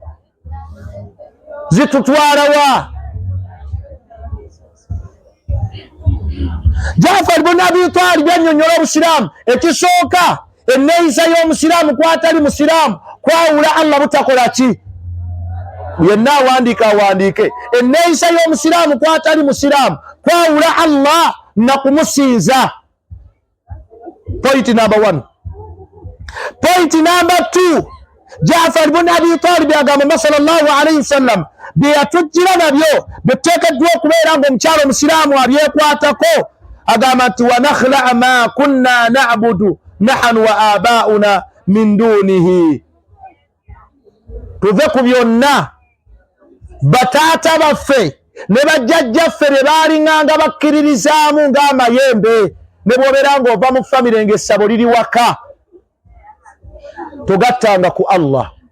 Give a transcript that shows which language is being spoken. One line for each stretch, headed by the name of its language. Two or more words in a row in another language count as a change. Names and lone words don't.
Ganda: Zitutwala wa? Jaafar ibn Abi Talib annyonnyola Obusiraamu. Ekisooka enneeyisa y'Omusiraamu kwatali Musiraamu kwawula Allah butakola ki? Yenna awandiika awandiike. Enneeyisa y'Omusiraamu kwatali Musiraamu kwawula Allah na kumusinza.
English: Point number 1. Point number 2.
Ganda: Jaafar ibn Abi Talib agamba
Arabic: صلى الله عليه وسلم
Ganda: bye yatujjira nabyo biteekeddwa okubeera ng'omukyalo Omusiraamu abyekwatako. Agamba nti
Arabic: ونخلع ما كنا نعبد نحن وآباؤنا من دونه,
Ganda: tuve ku byonna bataata baffe ne bajjajjaffe bye baalinganga bakkiririzaamu ng'amayembe. Ne bw'obeera ng'ova mu famire ng'essabo liri waka, togattanga ku Allah.